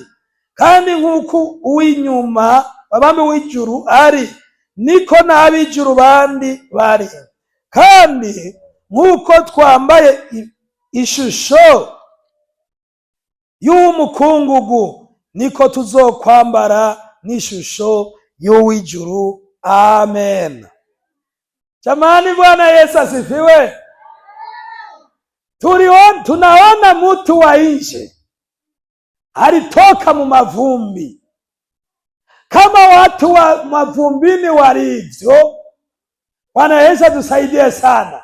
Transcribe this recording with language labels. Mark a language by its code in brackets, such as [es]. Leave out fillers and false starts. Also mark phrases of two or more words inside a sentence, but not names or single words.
[rw] Kandi nk'uko uw'inyuma abami w'ijuru ari, niko n'ab'ijuru bandi bari. Kandi nk'uko twambaye ishusho y'umukungugu, niko tuzokwambara n'ishusho y'uw'ijuru. Amen. [sw] Jamani, Bwana Yesu asifiwe. Tunaona mtu wa nje alitoka mu mavumbi. Kama watu wa mavumbini walivyo, Bwana Yesu atusaidie sana.